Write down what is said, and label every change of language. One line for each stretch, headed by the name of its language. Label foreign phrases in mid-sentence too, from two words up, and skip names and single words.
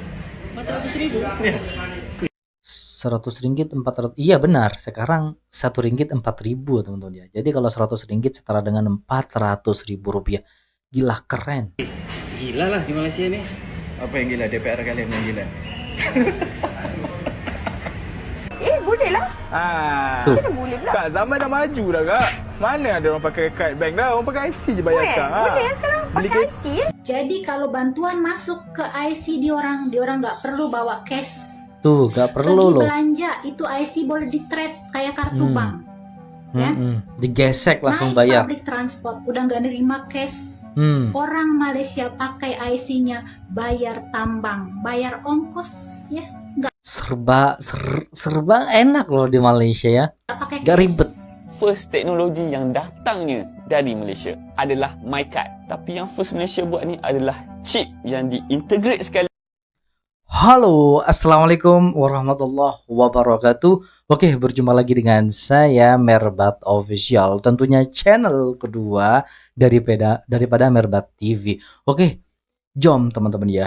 Indonesian: 400.000? Iya. 100 ringgit 400. Iya benar. Sekarang 1 ringgit 4.000 teman-teman ya. Jadi kalau 100 ringgit setara dengan 400.000 rupiah. Gila keren. Gila lah di Malaysia ini. Apa yang gila? DPR kalian yang gila. Boleh lah. Tuh. Mana boleh pula?
Malay: Kak, zaman dah maju dah kak. Mana ada orang pakai kad bank dah. Orang pakai IC je bayar sekarang. Boleh sekarang Beli pakai IC.
Indonesian: Jadi kalau bantuan masuk ke IC diorang nggak perlu bawa cash. Tuh gak perlu Pergi loh. belanja itu IC boleh di trade kayak kartu bank. Ya. Digesek langsung Naik bayar. public transport udah nggak nerima cash. Orang Malaysia pakai IC-nya bayar tambang, bayar ongkos ya. Serba enak loh di Malaysia ya. Nggak pakai Gak cash. ribet. First teknologi yang datangnya dari Malaysia adalah MyCard.
Malay: Tapi yang first Malaysia buat ni adalah chip yang diintegrate sekali.
Arabic: Halo, السلام عليكم ورحمة الله وبركاته.
Malay: Oke, berjumpa lagi dengan saya Merbat Official. Tentunya channel kedua daripada Merbat TV. Oke, jom teman-teman ya.